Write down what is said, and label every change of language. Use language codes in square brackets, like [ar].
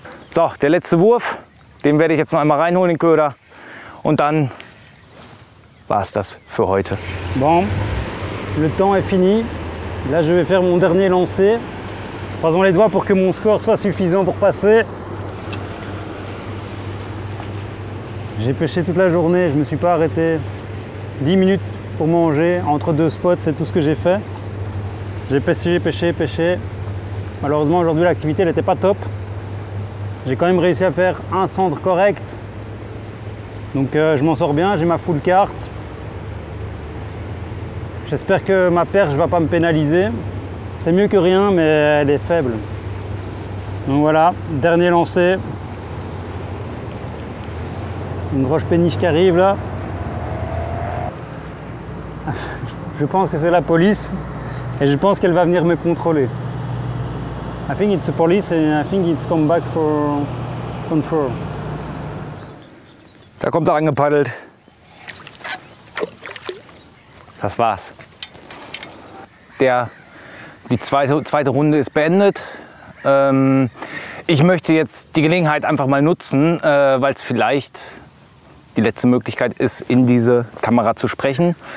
[de] So, der letzte Wurf, den werde ich jetzt noch einmal reinholen, den Köder. Und dann war es das für heute. [fr] Bon, le temps est fini. Là, je vais faire mon dernier lancer. Croisons les doigts pour que mon score soit suffisant pour passer. J'ai pêché toute la journée, je ne me suis pas arrêté. 10 minutes pour manger, entre deux spots, c'est tout ce que j'ai fait. J'ai pêché, pêché, pêché. Malheureusement, aujourd'hui, l'activité n'était pas top. J'ai quand même réussi à faire un centre correct. Donc je m'en sors bien, j'ai ma full carte. J'espère que ma perche ne va pas me pénaliser. C'est mieux que rien, mais elle est faible. Donc voilà, dernier lancé. Une grosse péniche qui arrive là. Je pense que c'est la police et je pense qu'elle va venir me contrôler. [en] I think it's the police and I think it's come back for control. [de] Da kommt er angepaddelt. Das war's. Die zweite Runde ist beendet. Ich möchte jetzt die Gelegenheit einfach mal nutzen, weil es vielleicht die letzte Möglichkeit ist, in diese Kamera zu sprechen.